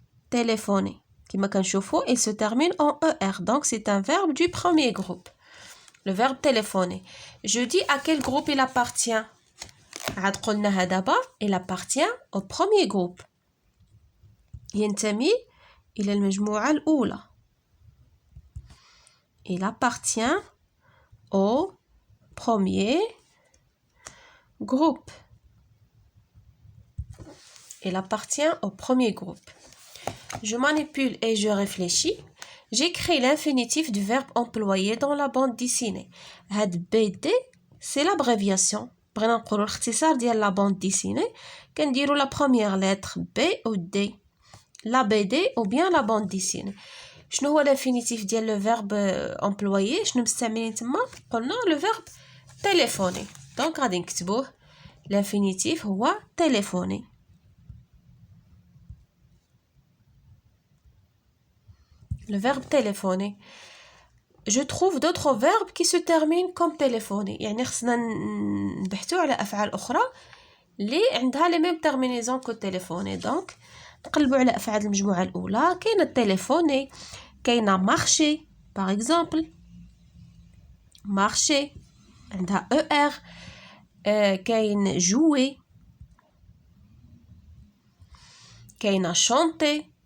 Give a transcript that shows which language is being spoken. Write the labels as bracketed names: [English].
[French] Téléphoner. [Arabic] كما كنشوفوا, [French] il se termine en ER. Donc, c'est un verbe du premier groupe. Le verbe téléphoner. Je dis à quel groupe il appartient. [Arabic] عاد قلناها دابا, [French] il appartient au premier groupe. [Arabic] ينتمي إلى المجموعة الأولى. [French] Il appartient au premier groupe. Il appartient au premier groupe. Je manipule et je réfléchis. J'écris l'infinitif du verbe employé dans la bande dessinée. هاد BD, c'est l'abréviation. [Arabic] بغينا نقولوا الاختصار ديال la bande dessinée. [French] كنديروا la première lettre B ou D. La BD ou bien la bande dessinée. [Arabic] شنو هو l'infinitif ديال [French] le verbe employé؟ [Arabic] شنو مستعملين تما؟ قلنا [French] le verbe téléphoner. [Arabic] Donc غادي نكتبوه. [French] L'infinitif هو téléphoner. Le verbe téléphoner. Je trouve d'autres verbes qui se terminent comme téléphoner. [Arabic] يعني خصنا نبحثوا على أفعال أخرى اللي عندها [French] les mêmes terminaisons que téléphoner. [Arabic] Donc نقلبوا على أفعال المجموعة الأولى. [French] كاينة téléphoner, كاينة marcher par exemple. marcher عندها ER. كاين jouer. كاينة chanter.